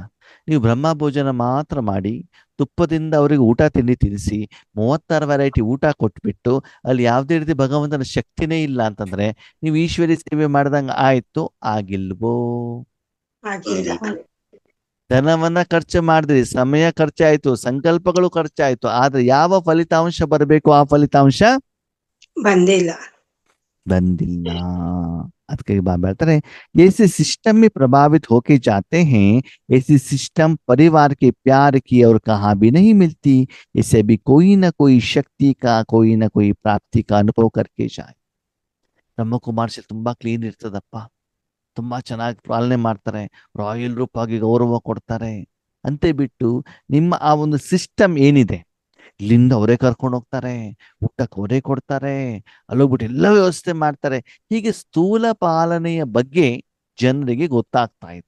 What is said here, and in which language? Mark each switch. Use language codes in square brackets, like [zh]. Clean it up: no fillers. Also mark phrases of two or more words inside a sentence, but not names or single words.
[kn] ನೀವು ಬ್ರಹ್ಮ ಭೋಜನ ಮಾತ್ರ ಮಾಡಿ ತುಪ್ಪದಿಂದ ಅವರಿಗೆ ಊಟ ತಿಂಡಿ ತಿನ್ನಿಸಿ 36 ವೆರೈಟಿ ಊಟ ಕೊಟ್ಬಿಟ್ಟು ಅಲ್ಲಿ ಯಾವುದೇ ರೀತಿ ಭಗವಂತನ ಶಕ್ತಿನೇ ಇಲ್ಲ ಅಂತಂದ್ರೆ ನೀವು ಈಶ್ವರಿ ಸೇವೆ ಮಾಡ್ದಂಗ ಆಯ್ತು? ಆಗಿಲ್ವೋ? ಧನವನ್ನ ಖರ್ಚು ಮಾಡಿದ್ರಿ, ಸಮಯ ಖರ್ಚಾಯ್ತು, ಸಂಕಲ್ಪಗಳು ಖರ್ಚಾಯ್ತು, ಆದ್ರೆ ಯಾವ ಫಲಿತಾಂಶ ಬರಬೇಕು ಆ ಫಲಿತಾಂಶ ಬಂದಿಲ್ಲ. ಅದಕ್ಕೆ बाबा ಹೇಳ್ತಾರೆ, [hi] ऐसे सिस्टम में प्रभावित होके जाते हैं, ऐसी सिस्टम परिवार के प्यार की और कहाँ भी नहीं मिलती. इसे भी कोई ना कोई शक्ति का, कोई ना कोई प्राप्ति का अनुभव करके जाए. [kn] ಬ್ರಹ್ಮಕುಮಾರ್ ತುಂಬಾ ಕ್ಲೀನ್ ಇರ್ತದಪ್ಪ, ತುಂಬಾ ಚೆನ್ನಾಗಿ ಪಾಲನೆ ಮಾಡ್ತಾರೆ, ರಾಯಲ್ ರೂಪಾಗಿ ಗೌರವ ಕೊಡ್ತಾರೆ ಅಂತೆ ಬಿಟ್ಟು ನಿಮ್ಮ ಆ ಒಂದು ಸಿಸ್ಟಮ್ ಏನಿದೆ, ಇಲ್ಲಿಂದ ಅವರೇ ಕರ್ಕೊಂಡು ಹೋಗ್ತಾರೆ, ಊಟಕ್ಕೆ ಅವರೇ ಕೊಡ್ತಾರೆ, ಅಲ್ಲೋಗ್ಬಿಟ್ಟು ಎಲ್ಲ ವ್ಯವಸ್ಥೆ ಮಾಡ್ತಾರೆ, ಹೀಗೆ ಸ್ಥೂಲ ಪಾಲನೆಯ ಬಗ್ಗೆ ಜನರಿಗೆ ಗೊತ್ತಾಗ್ತಾ ಇದೆ.